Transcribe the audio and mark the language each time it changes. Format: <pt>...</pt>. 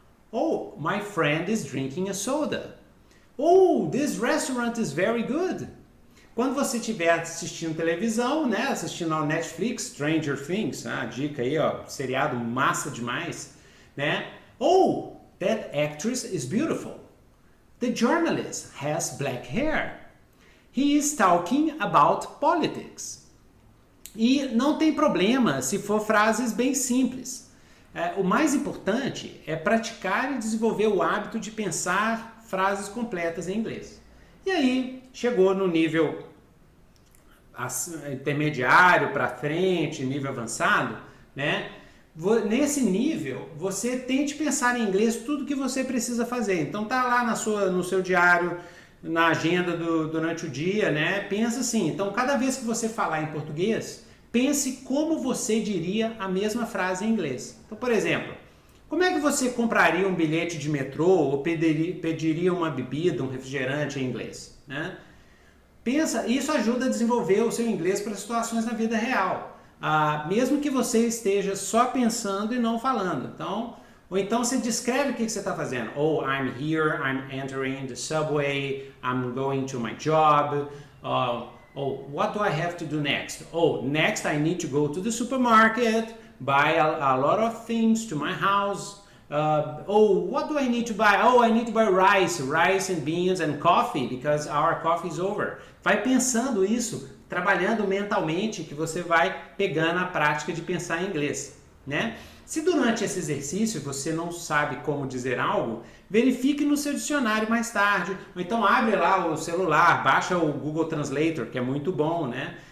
<en>Oh, my friend is drinking a soda. Oh, this restaurant is very good.</en> <pt>Quando você estiver assistindo televisão, né, assistindo ao Netflix, Stranger Things, dica aí, ó, seriado massa demais, né?</pt> <en>Oh, that actress is beautiful. The journalist has black hair. He is talking about politics.</en> <pt>E não tem problema se for frases bem simples. O mais importante é praticar e desenvolver o hábito de pensar frases completas em inglês. E aí, chegou no nível intermediário para frente, nível avançado, né? Nesse nível, você tente pensar em inglês tudo que você precisa fazer. Então tá lá no seu diário, na agenda durante o dia, né? Pensa assim. Então, cada vez que você falar em português, pense como você diria a mesma frase em inglês. Então, por exemplo, como é que você compraria um bilhete de metrô ou pediria uma bebida, um refrigerante em inglês, né? Pensa, isso ajuda a desenvolver o seu inglês para situações na vida real. Mesmo que você esteja só pensando e não falando. Ou então você descreve o que você está fazendo.</pt> <en>Oh, I'm here, I'm entering the subway, I'm going to my job. Oh, what do I have to do next? Oh, next I need to go to the supermarket, buy a lot of things to my house, Oh, what do I need to buy? Oh, I need to buy rice and beans and coffee because our coffee is over.</en> <pt>Vai pensando isso, trabalhando mentalmente, que você vai pegando a prática de pensar em inglês, né? Se durante esse exercício você não sabe como dizer algo, verifique no seu dicionário mais tarde, ou então abre lá o celular, baixa o Google Translator, que é muito bom, né?</pt>